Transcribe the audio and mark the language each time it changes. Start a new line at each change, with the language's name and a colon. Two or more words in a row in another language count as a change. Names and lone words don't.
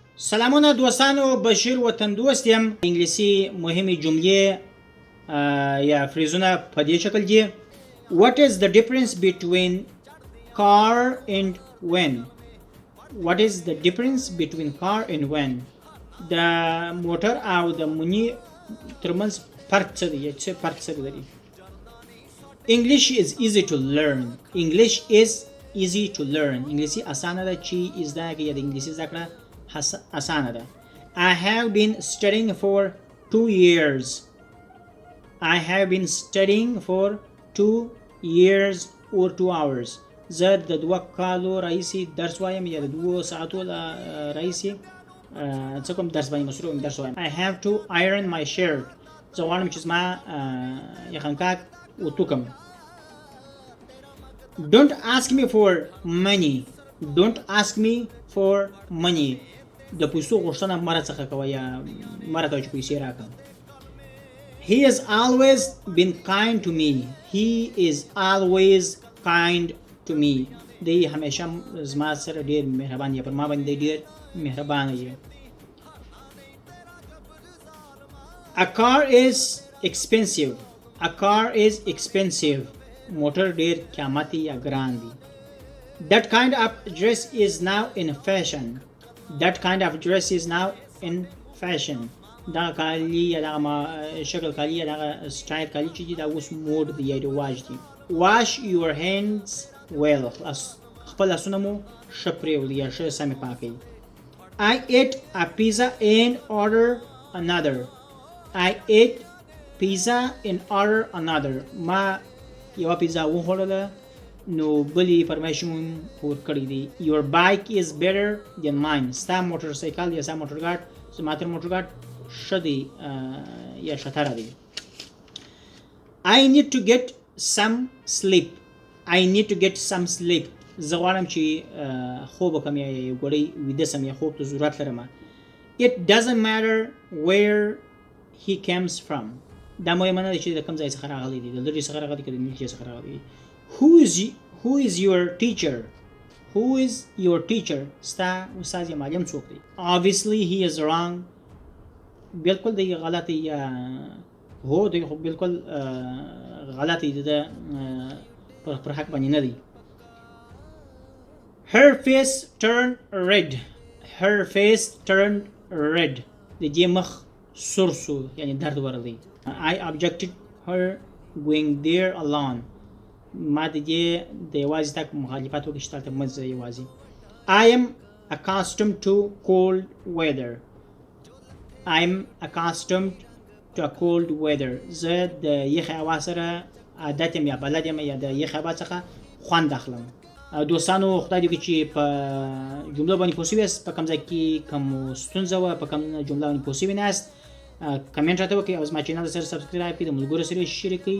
Pashto: سلامونه دوستانو، بشیر وطندوست یم. انګلیسي مهمې جملې یا فریزونه په دې شکل دي.
English: What is the difference between car and when? What is the difference between car and when?
Pashto: د موټر او د مونی ترمنځ فرق څه دی؟ څه فرق څه لري؟
English: English is easy to learn. English is easy to learn.
Pashto: انګلیسي اسانه ده چې زده کړئ. د انګلیسي زده کړه اسانه ده.
English: I have been studying for 2 years. I have been studying for 2 years or 2 hours.
Pashto: زه د 2 کالو راهیسې درس وایم یا د 2 ساعتو راهیسې څه کوم درس باندې مصروف یم، درس وایم.
English: I have to iron my shirt.
Pashto: زه غواړم چې زما یخنکاک وتوکم.
English: Don't ask me for money. Don't ask me for money.
Pashto: د پیسو غوښتنه مه راڅخه کوه یا مه راته وایه چې پیسې راکړه.
English: He has always been kind to me. He is always kind to me.
Pashto: دی همیشه زما سره ډېر مهربان دی، پر ما باندې ډېر مهربانه دی.
English: A car is expensive. A car is expensive.
Pashto: موټر ډېر قیمتي یا ګران دی.
English: That kind of dress is now in fashion. That kind of dress is now in fashion.
Pashto: دا کالی یا دا شکل کالی یا دا سټایل کالی چې دی دا اوس موډ دی یا رواج دی.
English: Wash your hands well.
Pashto: خپل لاسونه مو ښه پرېولئ یا ښه سمې پاکئ.
English: I ate a pizza and ordered another. I ate pizza and ordered another.
Pashto: ما یوه پیزا وخوړله نو بلې فرمایش مو ورکړی دی.
English: Your bike is better than mine.
Pashto: ستا موټر سایکل یا ستا موټر ګاډ زما تر موټر ګاډ ښه دی یا ښهتره دی.
English: I need to get some sleep. I need to get some sleep.
Pashto: زه غواړم چې خوب وکړم یا یو ګړی ویده سم یا خوب ته ضرورت لرم.
English: It doesn't matter where he comes from.
Pashto: دا مهمه نه ده چې د کوم ځای څخه راغلی دی، د لرې څخه راغلی که د نږدې څخه راغلی دی.
English: Who is your teacher? Who is your teacher?
Pashto: ستا استاد یا معلم څوک دی؟
English: Obviously he is wrong.
Pashto: بالکل دی غلط دی یا هو دی خو بالکل غلط دی، د پر حق باندې نه دی.
English: Her face turned red. Her face turned red.
Pashto: د دې مخ سور سو یعنی درد ورغلی.
English: I objected her going there alone.
Pashto: ما د دې د یوازې تګ مخالفت وکړي چې دلته مه ځه یوازې.
English: I am accustomed to cold weather. I am accustomed to a cold weather.
Pashto: زه د یخې هوا سره عادت یم یا بلد یم یا د یخې هوا څخه خوند اخلم. دوستانو خدای دې وکړي چې په جملو باندې پوه شوي یاست، په کوم ځای کې کوم ستونزه وه، په کوم جمله باندې پوه شوي ناست، کمنټ راته وکړئ او زما چینل سره سبسکرایب کړئ، د ملګرو سره یې شریک کړئ.